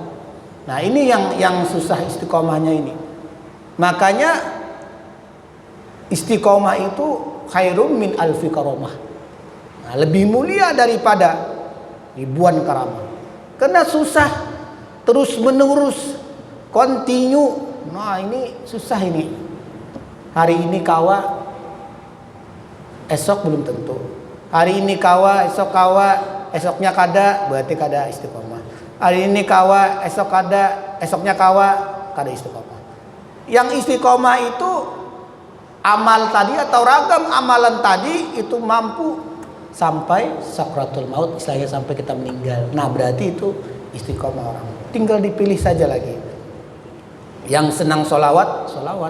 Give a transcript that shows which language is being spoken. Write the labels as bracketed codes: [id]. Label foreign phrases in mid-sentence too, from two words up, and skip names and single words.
[id] Nah, ini yang susah istiqomahnya ini. Makanya istiqomah itu [ar] خير من ألف كرامة. [id] Lebih mulia daripada ribuan karamah. Karena susah terus menerus, continue. Nah, ini susah ini. [bjn] Hari ini kawa, esok belum tentu. Hari ini kawa, esok kawa, esoknya kada, berarti kada istiqomah. Hari ini kawa, esok kada, esoknya kawa, kada istiqomah. [id] Yang istiqomah itu amal tadi atau ragam amalan tadi itu mampu sampai sakratul maut, istilahnya sampai kita meninggal. Nah berarti itu istiqomah orang. Tinggal dipilih saja lagi. Yang senang sholawat, sholawat.